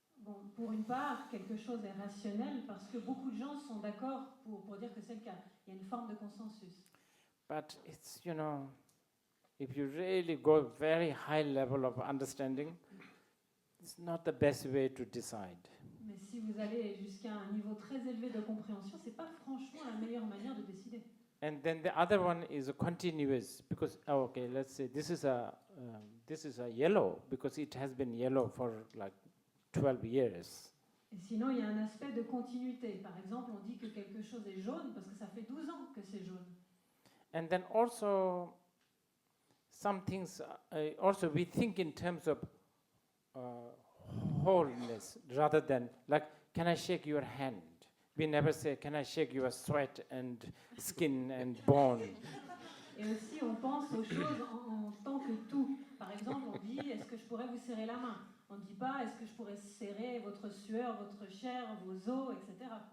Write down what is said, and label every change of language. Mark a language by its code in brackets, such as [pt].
[fr] Bon, pour une part, quelque chose est rationnel parce que beaucoup de gens sont d'accord pour dire que c'est le cas. Il y a une forme de consensus. [en] But it's, you know, if you really go very high level of understanding, it's not the best way to decide. [fr] Mais si vous allez jusqu'à un niveau très élevé de compréhension, c'est pas franchement la meilleure manière de décider. [en] And then the other one is a continuous, because let's say this is a yellow because it has been yellow for like 12 years. [fr] Et sinon, il y a un aspect de continuité. Par exemple, on dit que quelque chose est jaune parce que ça fait 12 ans que c'est jaune. [en] And then also some things, also we think in terms of wholeness rather than like, can I shake your hand? We never say, can I shake your sweat and skin and bone? [fr] Et aussi, on pense aux choses en tant que tout. Par exemple, on dit, est-ce que je pourrais vous serrer la main? On ne dit pas, est-ce que je pourrais serrer votre sueur, votre chair, vos os, etc.